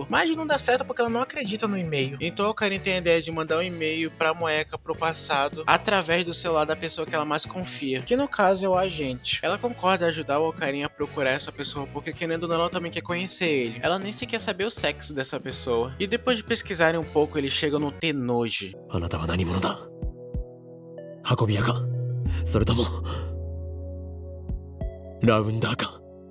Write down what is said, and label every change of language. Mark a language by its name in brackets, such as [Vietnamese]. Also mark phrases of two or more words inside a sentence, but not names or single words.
[Portuguese] Mas não dá certo porque ela não acredita no e-mail. Então o Okarin tem a ideia de mandar um e-mail pra Moeka pro passado através do celular da pessoa que ela mais confia, que no caso é o agente. Ela concorda em ajudar o Okarin a procurar essa pessoa porque querendo ou não ela também quer conhecer ele. Ela nem sequer saber o sexo dessa pessoa. E depois de pesquisarem um pouco, eles chegam no Tenoji. [Japanese] あなたは何者だ？運び屋か？それともラウンダーか？